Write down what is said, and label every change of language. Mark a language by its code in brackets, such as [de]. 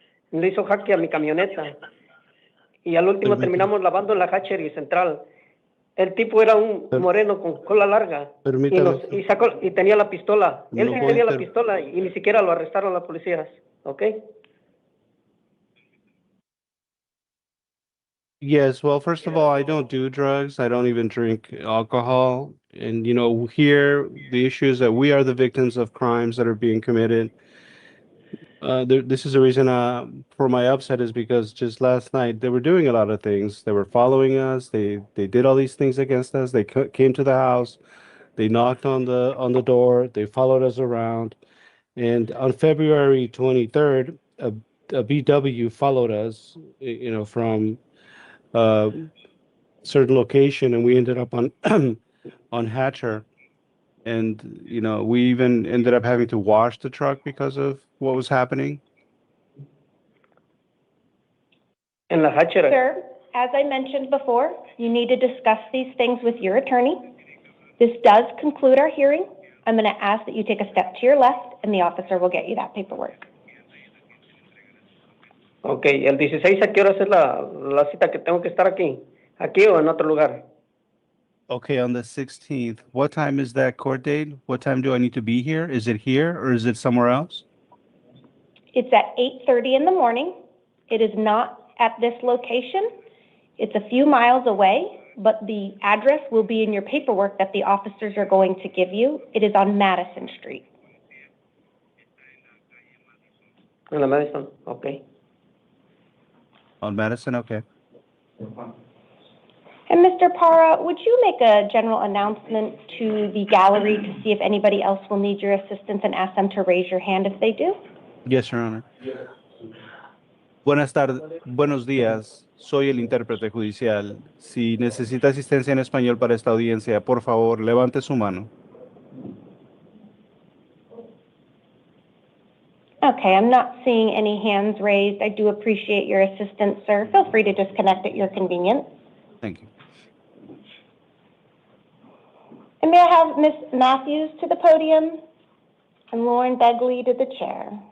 [es] Le hizo jaque a mi camioneta. Y al último terminamos lavando en la hatchery central. El tipo era un moreno con cola larga. Y tenía la pistola. Él sí tenía la pistola y ni siquiera lo arrestaron las policías. ¿Ok? [en] Yes, well, first of all, I don't do drugs. I don't even drink alcohol. And, you know, here, the issue is that we are the victims of crimes that are being committed. This is the reason for my upset is because just last night they were doing a lot of things. They were following us. They did all these things against us. They came to the house. They knocked on the door. They followed us around. And on February 23rd, a BW followed us, you know, from certain location, and we ended up on on Hatcher. And, you know, we even ended up having to wash the truck because of what was happening. [es] En la Hatcher. [en] Sir, as I mentioned before, you need to discuss these things with your attorney. This does conclude our hearing. I'm going to ask that you take a step to your left, and the officer will get you that paperwork. [es] Okay, el 16 ¿a qué hora es la cita que tengo que estar aquí? ¿Aquí o en otro lugar? [en] Okay, on the 16th, what time is that court date? What time do I need to be here? Is it here or is it somewhere else? It's at 8:30 in the morning. It is not at this location. It's a few miles away, but the address will be in your paperwork that the officers are going to give you. It is on Madison Street. [es] En la Madison, okay. [en] On Madison, okay. And Mr. Parra, would you make a general announcement to the gallery to see if anybody else will need your assistance and ask them to raise your hand if they do? Yes, Your Honor. [es] Buenas tardes, buenos días. Soy el intérprete judicial. Si necesita asistencia en español para esta audiencia, por favor, levante su mano. [en] Okay, I'm not seeing any hands raised. I do appreciate your assistance, sir. Feel free to disconnect at your convenience. Thank you. And may I have Ms. Matthews to the podium and Lauren Begley to the chair.